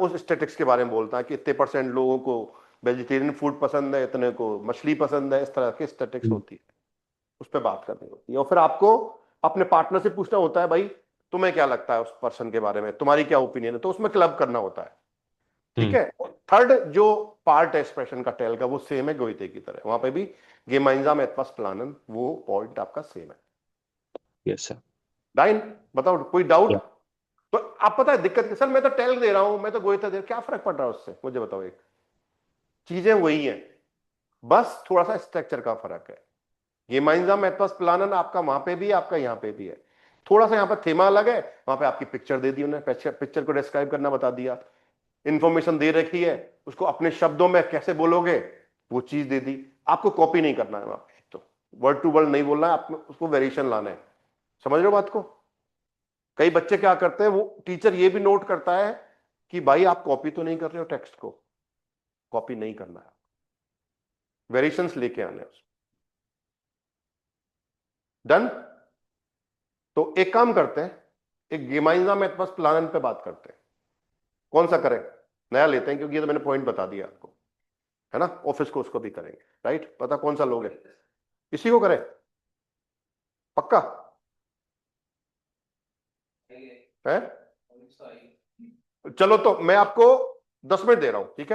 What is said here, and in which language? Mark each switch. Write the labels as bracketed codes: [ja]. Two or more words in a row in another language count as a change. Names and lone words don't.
[hi] उस स्टैटिस्टिक्स के बारे में बोलता है कि इतने % लोगों को वेजिटेरियन फूड पसंद है, इतने को मछली पसंद है, इस तरह की स्टैटिस्टिक्स होती है, उस पर बात करनी होती है। और फिर आपको अपने पार्टनर से पूछना होता है, भाई तुम्हें क्या लगता है उस पर्सन के बारे में, तुम्हारी क्या ओपिनियन है, तो उसमें क्लब करना होता है, ठीक है। थर्ड जो पार्ट है एक्सप्रेशन का टेल का, वो सेम है गोइते की तरह, वहां पे भी [de] gemeinsam etwas planen, [hi] वो पॉइंट आपका सेम है। [en] yes sir. [hi] डाइन, बताओ कोई डाउट। या तो आप पता है दिक्कत, सर मैं तो टेल दे रहा हूं, मैं तो गोइता दे रहा हूं, क्या फर्क पड़ रहा है उससे, मुझे बताओ। एक चीजें वही हैं, बस थोड़ा सा स्ट्रक्चर का फर्क है। [de] gemeinsam etwas planen [hi] आपका वहां पे भी है, आपका यहां पे भी है। थोड़ा सा यहां पर थीमा अलग है, वहां पे आपकी पिक्चर दे दी उन्हें, पिक्चर को डिस्क्राइब करना बता दिया, इंफॉर्मेशन दे रखी है, उसको अपने शब्दों में कैसे बोलोगे वो चीज दे दी। आपको कॉपी नहीं करना है वहां पे, तो [en] word to word [hi] नहीं बोलना है, आपको उसको वेरिएशन लाना है। समझ रहे हो बात को। कई बच्चे क्या करते हैं, वो टीचर ये भी नोट करता है कि भाई आप कॉपी तो नहीं कर रहे हो टेक्स्ट को, कॉपी नहीं करना है, वेरिएशंस लेके आने हैं। डन। तो एक काम करते हैं, एक [de] gemeinsam etwas planen [hi] पे बात करते हैं। कौन सा करें, नया लेते हैं, क्योंकि ये तो मैंने पॉइंट बता दिया आपको, है ना। ऑफिस को उसको भी करेंगे, राइट। पता कौन सा लोगे, इसी को करें, पक्का है। चलो तो मैं आपको 10 मिनट दे रहा हूं, ठीक है